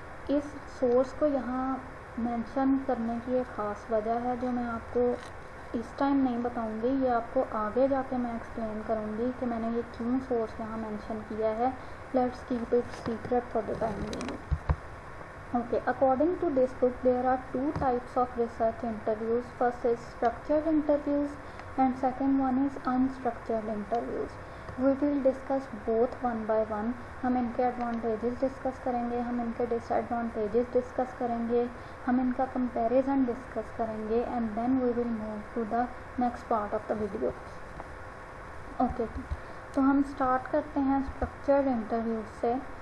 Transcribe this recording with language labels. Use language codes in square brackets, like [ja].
[hi] इस सोर्स को यहाँ मेंशन करने की एक ख़ास वजह है जो मैं आपको इस टाइम नहीं बताऊंगी. ये आपको आगे जाके मैं एक्सप्लेन करूंगी कि मैंने ये क्यों सोर्स यहाँ मेंशन किया है. [en] Let's keep it secret for the time being. Okay, according to this book, there are two types of research interviews. First is structured interviews and second one is unstructured interviews. We will discuss both one by one. [hi] हम इनके advantages discuss करेंगे, हम इनके disadvantages discuss करेंगे, हम इनका comparison discuss करेंगे [en] And then we will move to the next part of the video. [hi] Okay, तो हम स्टार्ट करते हैं स्ट्रक्चर्ड इंटरव्यूज से.